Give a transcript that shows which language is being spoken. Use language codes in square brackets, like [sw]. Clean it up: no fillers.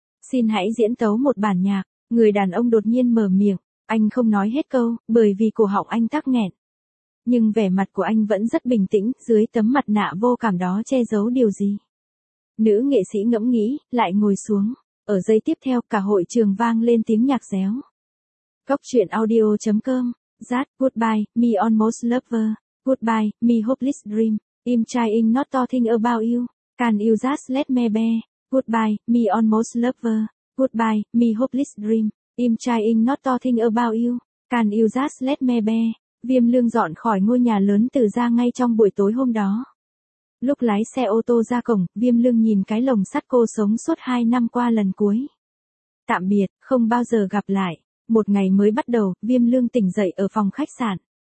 [vi] Xin hãy diễn tấu một bản nhạc, người đàn ông đột nhiên mở miệng. Anh không nói hết câu, bởi vì cổ họng anh tắc nghẹn. Nhưng vẻ mặt của anh vẫn rất bình tĩnh, dưới tấm mặt nạ vô cảm đó che giấu điều gì. Nữ nghệ sĩ ngẫm nghĩ, lại ngồi xuống. Ở giây tiếp theo, cả hội trường vang lên tiếng nhạc réo. [en] Góc chuyện audio.com, that, goodbye, me almost lover, goodbye, me hopeless dream, I'm trying not to think about you, can you just let me be, goodbye, me almost lover, goodbye, me hopeless dream. I'm trying not to think about you, can you just let me be? [vi] Viêm Lương dọn khỏi ngôi nhà lớn từ ra ngay trong buổi tối hôm đó. Lúc lái xe ô tô ra cổng, Viêm Lương nhìn cái lồng sắt cô sống suốt 2 năm qua lần cuối. Tạm biệt, không bao giờ gặp lại. Một ngày mới bắt đầu, Viêm Lương tỉnh dậy ở phòng khách sạn.